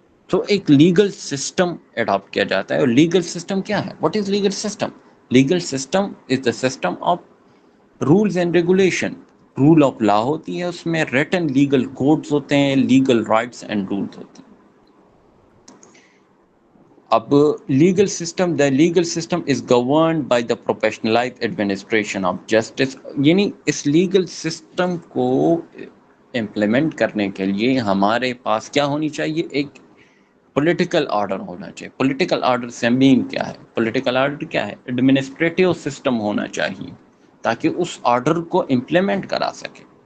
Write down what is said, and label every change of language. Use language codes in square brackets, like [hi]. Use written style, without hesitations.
[ur] تو ایک legal system adapt کیا جاتا ہے. اور لیگل سسٹم کیا ہے؟ [en] What is legal system? Legal system is the system of rules and regulation. [ur] Role of law ہوتی ہے، اس میں ریٹن لیگل کوڈز ہوتے ہیں، لیگل رائٹس اینڈ رولز ہوتے ہیں. [en] اب legal system, the legal system is governed by the professionalized administration of justice. [ur] یعنی اس legal system کو امپلیمنٹ کرنے کے لیے ہمارے پاس کیا ہونی چاہیے؟ ایک پولیٹیکل آرڈر ہونا چاہیے. پولیٹیکل آرڈر سے مین کیا ہے؟ پولیٹیکل آرڈر کیا ہے؟ ایڈمنسٹریٹو سسٹم ہونا چاہیے تاکہ اس آرڈر کو امپلیمنٹ کرا سکے.